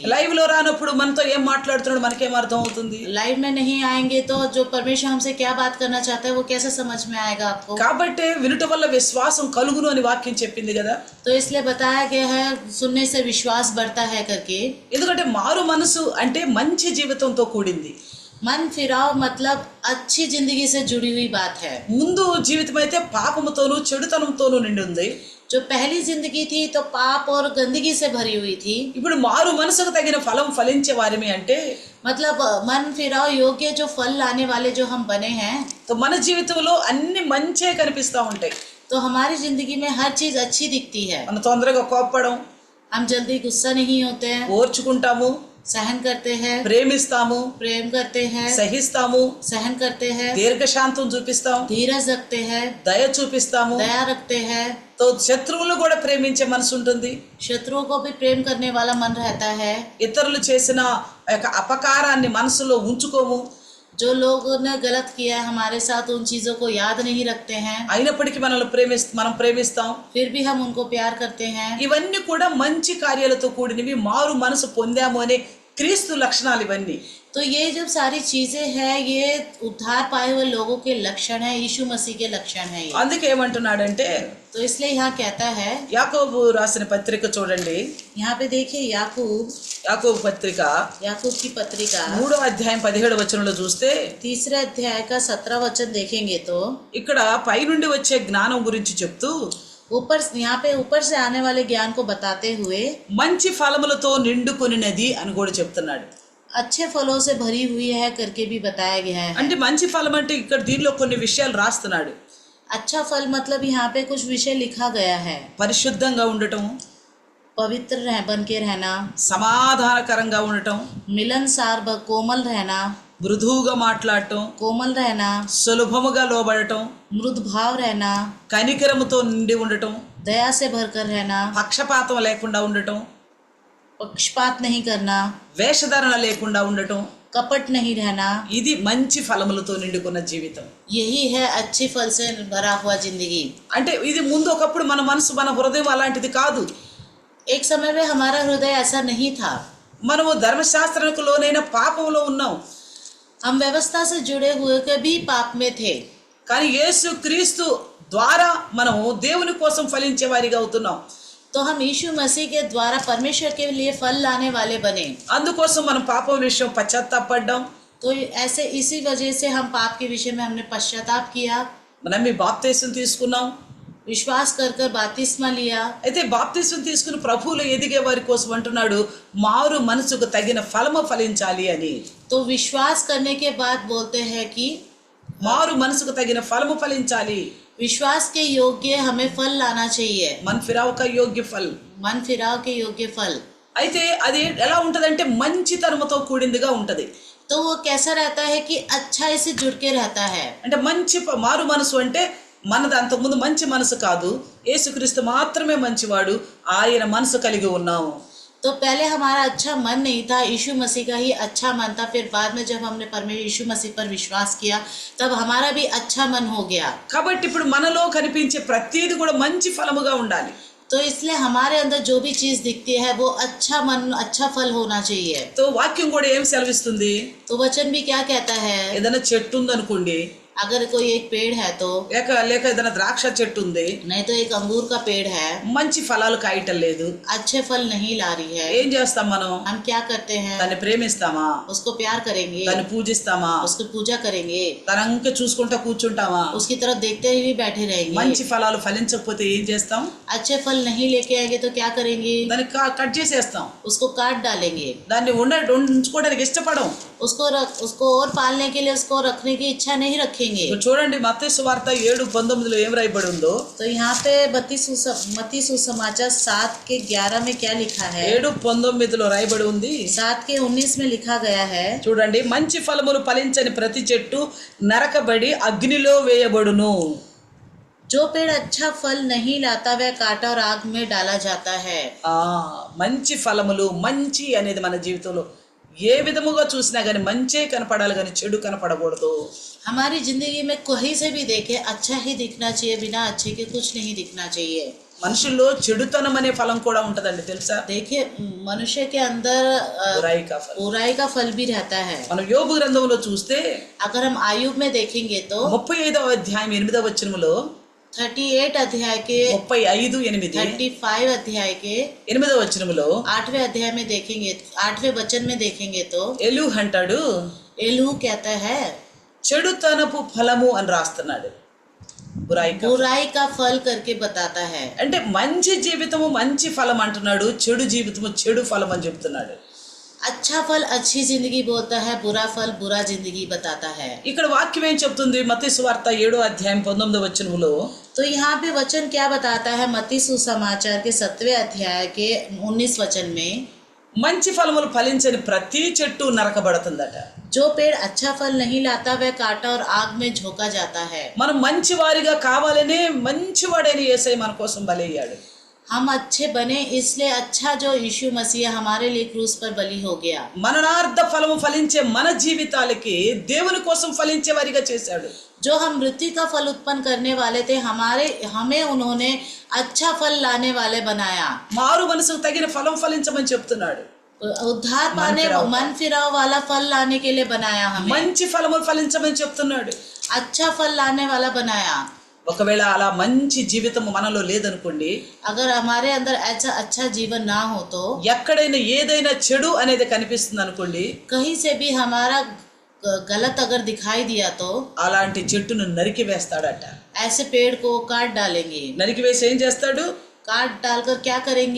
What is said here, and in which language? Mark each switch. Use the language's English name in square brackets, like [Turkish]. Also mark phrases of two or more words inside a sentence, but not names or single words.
[Telugu] లైవ్ లో రానప్పుడు మనతో ఏం మాట్లాడుతున్నాడు మనకేం అర్థం అవుతుంది. [Hindi] लाइव में नहीं आएंगे तो जो परमेश्वर हमसे क्या बात करना चाहता है वो कैसे समझ में आएगा आपको। [Telugu] కాబట్టి వినుట వల్ల విశ్వాసం కలుగును అని వాక్యం చెప్పింది కదా. [Hindi] तो इसलिए बताया गया है सुनने से विश्वास बढ़ता है करके। [Telugu] ఎందుకంటే మారు మనసు అంటే మంచి జీవితంతో కూడింది. [Hindi] मन फिराव मतलब अच्छी जिंदगी से जुड़ी हुई बात है। [Telugu] ముందు జీవితం అయితే పాపముతోనూ చెడుతనంతోనూ నిండి ఉంది. [Hindi] जो पहली जिंदगी थी तो पाप और गंदगी से भरी हुई थी। [Telugu] ఇప్పుడు మారు మనసుకు తగిన ఫలం ఫలించే వారిమి అంటే, [Hindi] मतलब मन फिराव योग्य जो फल लाने वाले जो हम बने हैं, [Telugu] तो మన జీవితంలో అన్ని మంచే కనిపిస్తా ఉంటాయి. [Hindi] तो हमारी जिंदगी में हर चीज अच्छी दिखती है। [Telugu] మన తొందరగా కోప్పడం, [Hindi] हम जल्दी गुस्सा नहीं होते हैं, [Telugu] ఓర్చుకుంటాము, [Hindi] सहन करते हैं, [Telugu] ప్రేమిస్తాము, [Hindi] प्रेम करते हैं, [Telugu] సహిస్తాము, [Hindi] सहन करते हैं, [Telugu] దీర్ఘశాంతం చూపిస్తాం, [Hindi] धीरज रखते हैं, [Telugu] దయ చూపిస్తాము. [Hindi] दया रखते हैं। [Telugu] తో శత్రువులు కూడా ప్రేమించే మనసు ఉంటుంది. [Hindi] शत्रुओं को भी प्रेम करने वाला मन रहता है। [Telugu] ఇతరులు చేసిన యొక్క అపకారాన్ని మనసులో ఉంచుకోము. [Hindi] जो लोगों ने गलत किया है हमारे साथ उन चीजों को याद नहीं रखते हैं, [Telugu] అయినప్పటికీ మనం ప్రేమిస్తాం. [Hindi] फिर भी हम उनको प्यार करते हैं। [Telugu] ఇవన్నీ కూడా మంచి కార్యాలతో కూడినవి, మారు మనసు పొందాము అనే క్రీస్తు లక్షణాలు ఇవన్నీ. [Hindi] तो ये जब सारी चीजें हैं ये उद्धार पाए हुए लोगों के लक्षण है, यीशु मसीह के लक्षण है ये। [Telugu] అందుకే ఏమంటున్నాడంటే, [Hindi] तो इसलिए यहाँ कहता है, [Telugu] యాకోబు రాసిన పత్రిక చూడండి. [Hindi] यहाँ पे देखिए [Telugu] యాకోబు పత్రిక [Hindi] याकूब की पत्रिका [Telugu] 3వ అధ్యాయం 17వ వచనంలో చూస్తే, [Hindi] 3 अध्याय का 17 वचन देखेंगे तो [Telugu] ఇక్కడ పైనుండి వచ్చే జ్ఞానం గురించి చెప్తూ, [Hindi] यहाँ पे ऊपर से आने वाले ज्ञान को बताते हुए [Telugu] మంచి ఫలములతో నిండుకొనినది అని కూడా చెప్తున్నాడు. [Hindi] अच्छे फलों से भरी हुई है करके भी बताया गया है। [Telugu] అంటే మంచి ఫలం అంటే ఇక్కడ దీనిలో కొన్ని విషయాలు రాస్తున్నాడు. [Hindi] अच्छा फल मतलब यहाँ पे कुछ विषय लिखा गया है। [Telugu] పరిశుద్ధంగా ఉండటం, [Hindi] पवित्र बन के रहना, [Telugu] సమాధానకరంగా ఉండటం, [Hindi] मिलनसार कोमल रहना, [Telugu] మృదువుగా మాట్లాడటం, [Hindi] कोमल रहना, [Telugu] సులభముగా లోబడటం, [Hindi] मृदु भाव रहना, [Telugu] కనికరముతో నిండి ఉండటం, [Hindi] दया से भरकर रहना, [Telugu] పక్షపాతం లేకుండా ఉండటం, [Hindi] पक्षपात नहीं करना, [Telugu] వేషధారణ లేకుండా ఉండటం, [Hindi] कपट नहीं रहना, [Telugu] ఇది మంచి ఫలములతో నిండుకున్న జీవితం. [Hindi] यही है अच्छे फल से भरा हुआ जिंदगी। [Telugu] అంటే ఇది ముందు ఒకప్పుడు మన మనసు మన హృదయం అలాంటిది కాదు. [Hindi] एक समय में हमारा हृदय ऐसा नहीं था। [Telugu] మనము ధర్మశాస్త్రానికి లోనైన పాపంలో ఉన్నాం, [Hindi] हम व्यवस्था से जुड़े हुए कभी पाप में थे, [Telugu] కానీ యేసు క్రీస్తు ద్వారా మనము దేవుని కోసం ఫలించే వారిగా అవుతున్నాం. [Hindi] तो हम यीशु मसीह के द्वारा परमेश्वर के लिए फल लाने वाले बने। [Telugu] అందుకోసం మనం పాపం విషయం పశ్చాత్తాపడ్డాం. [Hindi] तो ऐसे इसी वजह से हम पाप के विषय में हमने पश्चाताप किया, [Telugu] మనం ఈ బాప్తీసం తీసుకున్నాం. [Hindi] विश्वास कर कर बपतिस्मा लिया। [Telugu] అయితే బాప్తీసం తీసుకుని ప్రభువులో ఎదిగే వారి కోసం అంటున్నాడు, మారు మనసుకు తగిన ఫలము ఫలించాలి అని. [Hindi] तो विश्वास करने के बाद बोलते हैं कि [Telugu] మారు మనసుకు తగిన ఫలము ఫలించాలి. [Hindi] विश्वास के योग्य हमें फल लाना चाहिए, मन फिराव का योग्य फल. मन फिराव के योग्य फल। [Telugu] అయితే అది ఎలా ఉంటదంటే మంచితనముతో కూడిందిగా ఉంటది. [Hindi] तो वो कैसा रहता है कि अच्छाई से जुड़ के रहता है। [Telugu] అంటే మంచి మారు మనసు అంటే మనది అంతకుముందు మంచి మనసు కాదు, యేసుక్రీస్తు మాత్రమే మంచివాడు, ఆయన మనసు కలిగి ఉన్నాము. [Hindi] तो पहले हमारा अच्छा मन नहीं था, यीशु मसीह का ही अच्छा मन था। फिर बाद में जब हमने परमेश्वर यीशु मसीह पर विश्वास किया तब हमारा भी अच्छा मन हो गया। [Telugu] కాబట్టి ఇప్పుడు మనలో కనిపించే ప్రతిదీ కూడా మంచి ఫలముగా ఉండాలి. [Hindi] तो इसलिए हमारे अंदर जो भी चीज दिखती है वो अच्छा मन अच्छा फल होना चाहिए। [Telugu] తో వాక్యం కూడా ఏం సెలవిస్తుంది, [Hindi] तो वचन भी क्या कहता है, [Telugu] ఏదైనా చెట్టు ఉందనుకోండి, [Hindi] अगर कोई एक पेड़ है तो [Telugu] లేక ఏదైనా ద్రాక్ష చెట్టు ఉంది, [Hindi] नहीं तो एक अंगूर का पेड़ है, [Telugu] మంచి ఫలాలు కాయటం లేదు, [Hindi] अच्छे फल नहीं ला रही है, [Telugu] ఏం చేస్తాం మనం? [Hindi] हम क्या करते हैं? [Telugu] దాన్ని ప్రేమిస్తామా? [Hindi] उसको प्यार करेंगे, [Telugu] దాన్ని పూజిస్తామా? [Hindi] उसकी पूजा करेंगे, [Telugu] దాని అంకె చూసుకుంటా కూర్చుంటామా? [Hindi] उसकी तरफ देखते हुए बैठे रहेंगे। [Telugu] మంచి ఫలాలు ఫలించకపోతే ఏం చేస్తాం? [Hindi] अच्छे फल नहीं लेके आएंगे तो क्या करेंगे? [Telugu] దాన్ని కట్ చేసేస్తాం, [Hindi] उसको काट डालेंगे, [Telugu] దాన్ని ఉంచుకోవడానికి ఇష్టపడం. [Hindi] उसको और पालने के लिए उसको रखने की इच्छा नहीं रखेंगे। [Telugu] చూడండి మత్తయి సువార్త 7:19 ఏం రాయబడి ఉందో. [Hindi] तो यहाँ पे मत्ती सुसमाचार 7:11 में क्या लिखा है? [Telugu] 7:19 రాయబడి ఉంది. [Hindi] 7:19 में लिखा गया है, [Telugu] చూడండి, మంచి ఫలములు ఫలించని ప్రతి చెట్టు నరకబడి అగ్నిలో వేయబడును. [Hindi] जो पेड़ अच्छा फल नहीं लाता वह काटा और आग में डाला जाता है। [Telugu] మంచి ఫలములు, మంచి అనేది మన జీవితంలో ఏ విధముగా చూసినా కానీ మంచే కనపడాలి కానీ చెడు కనపడకూడదు. [Hindi] हमारी जिंदगी में कहीं से भी देखे अच्छा ही दिखना चाहिए, बिना अच्छे के कुछ नहीं दिखना चाहिए। [Telugu] మనుషుల్లో చెడుతనం అనే ఫలం కూడా ఉంటదండి, తెలుసా? [Hindi] देखिए मनुष्य के अंदर बुराई का फल भी रहता है। [Telugu] మనం యోబు గ్రంథంలో చూస్తే [Hindi] अगर हम आयुब में देखेंगे तो [Telugu] 35వ అధ్యాయం 8వ వచనములో [Hindi] 38 अध्याय के [Telugu] 35:8 [Hindi] 35 अध्याय के [Telugu] 8వ వచనములో [Hindi] 8वें अध्याय में देखेंगे, 8वें वचन में देखेंगे तो [Telugu] ఎలు అంటాడు, [Hindi] एलू कहता है [Telugu] చెడుతనపు ఫలము అని రాస్తున్నాడు. [Hindi] बुराई का फल करके बताता है। [Telugu] అంటే మంచి జీవితము మంచి ఫలం అంటున్నాడు, చెడు జీవితము చెడు ఫలం అని చెప్తున్నాడు. [Hindi] अच्छा फल अच्छी जिंदगी बोलता है, बुरा फल बुरा जिंदगी बताता है। [Telugu] ఇక్కడ వాక్యం ఏం చెప్తుంది? మత్తయి సువార్త 7వ అధ్యాయం 19వ వచనములో [Hindi] तो यहाँ पे वचन क्या बताता है? मत्ती सुसमाचार के 7वें अध्याय के 19 वचन में [Telugu] మంచి ఫలములు ఫలించని ప్రతి చెట్టు నరకబడుతుందట. [Hindi] जो पेड़ अच्छा फल नहीं लाता वह काटा और आग में झोंका जाता है। [Telugu] మనం మంచివారిగా కావాలనే మంచివాడైన యేసయ్య మన కోసం బలయ్యాడు. [Hindi] हम अच्छे बने इसलिए अच्छा जो यीशु मसीह हमारे लिए क्रूस पर बलि हो गया। [Telugu] మననార్థ ఫలము ఫలించే మన జీవితాలకి దేవుని కోసం ఫలించే వారిగా చేశాడు. [Hindi] जो हम मृत्यु का फल उत्पन्न करने वाले थे हमें उन्होंने अच्छा फल लाने वाले बनाया। [Telugu] మారు మనసుకు తగిన ఫలం ఫలించమని చెప్తున్నాడు. [Hindi] उद्धार पाने मन फिराव वाला फल लाने के लिए बनाया हमें। [Telugu] మంచి ఫలములు ఫలించమని చెప్తున్నాడు. [Hindi] अच्छा फल लाने वाला बनाया। [Telugu] ఒకవేళ అలా మంచి జీవితం మనలో లేదనుకోండి, [Hindi] अगर हमारे अंदर ऐसा अच्छा जीवन ना हो तो [Telugu] ఎక్కడైనా ఏదైనా చెడు అనేది కనిపిస్తుంది అనుకోండి, [Hindi] कहीं से भी हमारा गलत अगर दिखाई दिया तो [Telugu] అలాంటి చెట్టును నరికి వేస్తాడట. [Hindi] ऐसे पेड़ को काट डालेंगे। [Telugu] నరికి వేసి ఏం చేస్తాడు? [Hindi] काट डालकर क्या करेंगे?